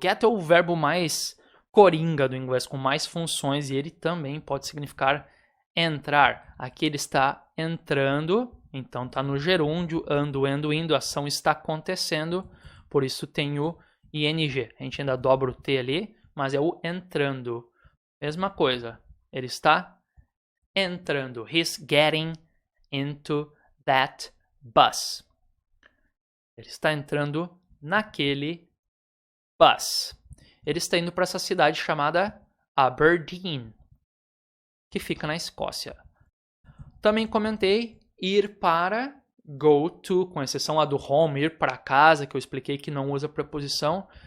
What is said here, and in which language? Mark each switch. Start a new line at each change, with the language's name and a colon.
Portuguese: Get é o verbo mais coringa do inglês, com mais funções, e ele também pode significar entrar. Aqui ele está entrando, então está no gerúndio, ando, indo, a ação está acontecendo, por isso tem o ing. A gente ainda dobra o T ali, mas é o entrando. Mesma coisa. Ele está entrando.
English: He's getting into that bus.
Portuguese: Ele está entrando naquele bus. Ele está indo para essa cidade chamada Aberdeen, que fica na Escócia. Também comentei ir para,
English: go to,
Portuguese: com exceção lá do home, ir para casa, que eu expliquei que não usa preposição.